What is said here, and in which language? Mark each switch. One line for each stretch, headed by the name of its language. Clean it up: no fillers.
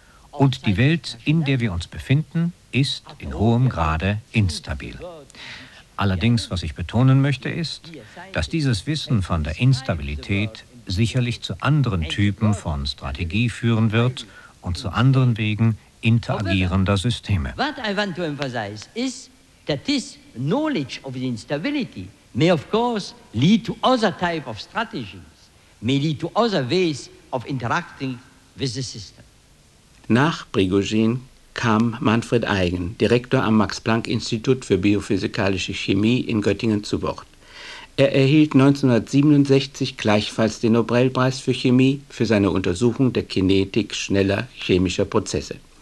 German: Und die Welt, in der wir uns befinden, ist in hohem Grade instabil. Allerdings, was ich betonen möchte, ist, dass dieses Wissen von der Instabilität sicherlich zu anderen Typen von Strategie führen wird und zu anderen Wegen interagierender Systeme.
English: What I want to emphasize is that this knowledge of the instability may of course lead to other type of strategies, may lead to other ways of interacting with the system.
German: Nach Prigozhin kam Manfred Eigen, Direktor am Max-Planck-Institut für biophysikalische Chemie in Göttingen, zu Wort. Er erhielt 1967 gleichfalls den Nobelpreis für Chemie für seine Untersuchung der Kinetik schneller chemischer Prozesse.